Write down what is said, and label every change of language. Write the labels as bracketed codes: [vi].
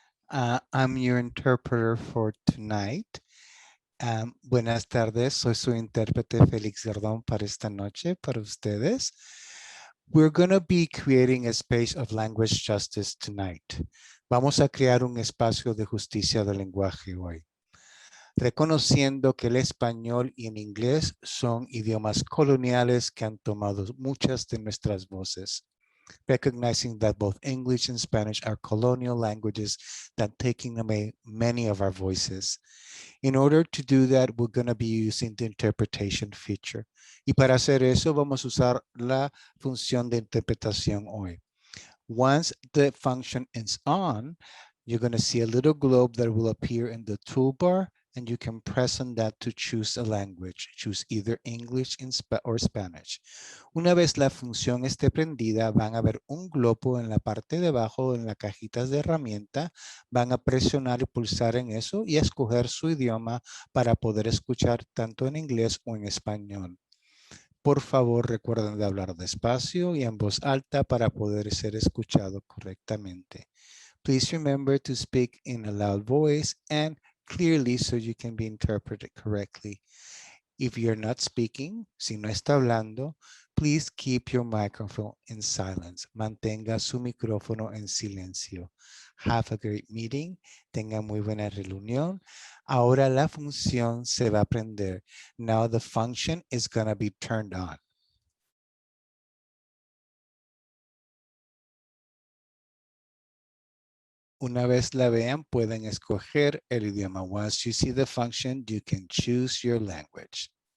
[en] I'm your interpreter for tonight. [es] Buenas tardes, soy su intérprete Felix Gardón para esta noche, para ustedes. [en] We're going to be creating a space of language justice tonight. [es] Vamos a crear un espacio de justicia del lenguaje hoy. Reconociendo que el español y el inglés son idiomas coloniales que han tomado muchas de nuestras voces. [en] Recognizing that both English and Spanish are colonial languages that taking away many of our voices. In order to do that, we're going to be using the interpretation feature. Y para hacer eso, vamos a usar la función de interpretación hoy. Once the function is on, you're going to see a little globe that will appear in the toolbar, and you can press on that to choose a language. Choose either English or Spanish. [es] Una vez la función esté prendida, van a ver un globo en la parte de abajo en las cajitas de herramienta. Van a presionar y pulsar en eso y escoger su idioma para poder escuchar tanto en inglés o en español. Por favor, recuerden de hablar despacio y en voz alta para poder ser escuchado correctamente. [en] Please remember to speak in a loud voice and clearly so you can be interpreted correctly. If you're not speaking, [es] si no está hablando, [en] please keep your microphone in silence. [es] Mantenga su micrófono en silencio. [en] Have a great meeting. [es] Tenga muy buena reunión. Ahora la función se va a prender. [en] Now the function is going to be turned on. [es] Una vez la vean, pueden escoger el idioma. [en] Once you see the function, you can choose your language.